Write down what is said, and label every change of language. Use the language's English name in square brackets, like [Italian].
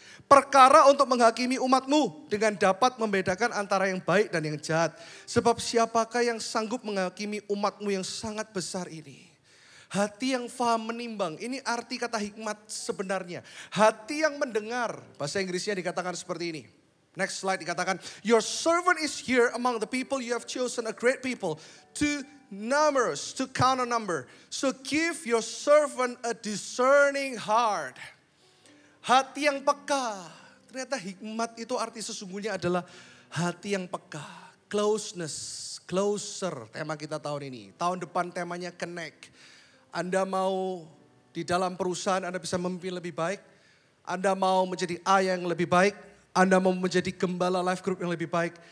[Indonesian] Perkara untuk menghakimi umatmu dengan dapat membedakan antara yang baik dan yang jahat. Sebab siapakah yang sanggup menghakimi umatmu yang sangat besar ini? Hati yang faham menimbang, ini arti kata hikmat sebenarnya. Hati yang mendengar, bahasa Inggrisnya dikatakan seperti ini. [English] Next slide [Indonesian] dikatakan, [English] your servant is here among the people you have chosen, a great people, too numerous to count a number. So give your servant a discerning heart. [Indonesian] Hati yang peka. Ternyata hikmat itu arti sesungguhnya adalah hati yang peka. [English] Closeness, closer [Indonesian] tema kita tahun ini. Tahun depan temanya connect. Anda mau di dalam perusahaan Anda bisa memimpin lebih baik. Anda mau menjadi ayah yang lebih baik. Anda mau menjadi gembala life group yang lebih baik.